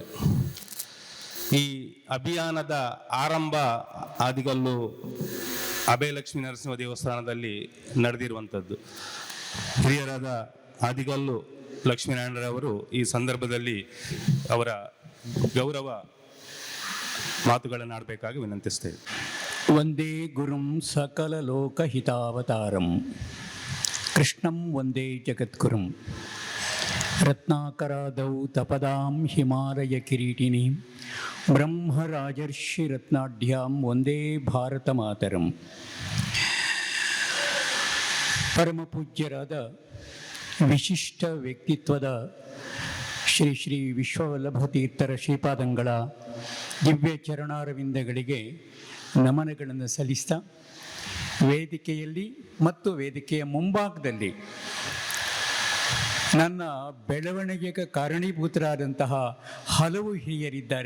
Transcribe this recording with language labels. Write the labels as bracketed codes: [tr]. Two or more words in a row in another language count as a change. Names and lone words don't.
[kn] ಈ ಅಭಿಯಾನದ ಆರಂಭ ಆದಿಗಲ್ಲು ಅಭಯ ಲಕ್ಷ್ಮೀ ನರಸಿಂಹ ದೇವಸ್ಥಾನದಲ್ಲಿ ನಡೆದಿರುವಂಥದ್ದು. ಹಿರಿಯರಾದ ಆದಿಗಲ್ಲು ಲಕ್ಷ್ಮೀನಾರಾಯಣರವರು ಈ ಸಂದರ್ಭದಲ್ಲಿ ಅವರ ಗೌರವ ಮಾತುಗಳನ್ನು ಆಡಬೇಕಾಗಿ ವಿನಂತಿಸ್ತೇವೆ. [sa] ವಂದೇ ಗುರುಂ ಸಕಲ ಲೋಕಹಿತಾವತಾರಂ ಕೃಷ್ಣಂ ವಂದೇ ಜಗದ್ಗುರುಂ ರತ್ನಾಕರಾದೌ ತಪದಾಂ ಹಿಮಾಲಯ ಕಿರೀಟಿನಿ ಬ್ರಹ್ಮರಾಜರ್ಷಿ ರತ್ನಾಢ್ಯಾಂ ವಂದೇ ಭಾರತ ಮಾತರಂ. [kn] ಪರಮ ಪೂಜ್ಯರಾದ ವಿಶಿಷ್ಟ ವ್ಯಕ್ತಿತ್ವದ ಶ್ರೀ ಶ್ರೀ ವಿಶ್ವವಲ್ಲಭ ತೀರ್ಥರ ಶ್ರೀಪಾದಂಗಳ ದಿವ್ಯ ಚರಣಾರವಿಂದಗಳಿಗೆ ನಮನಗಳನ್ನು ಸಲ್ಲಿಸ್ತಾ, ವೇದಿಕೆಯಲ್ಲಿ ಮತ್ತು ವೇದಿಕೆಯ ಮುಂಭಾಗದಲ್ಲಿ ನನ್ನ ಬೆಳವಣಿಗೆಗೆ ಕಾರಣೀಭೂತರಾದಂತಹ ಹಲವು ಹಿರಿಯರಿದ್ದಾರೆ.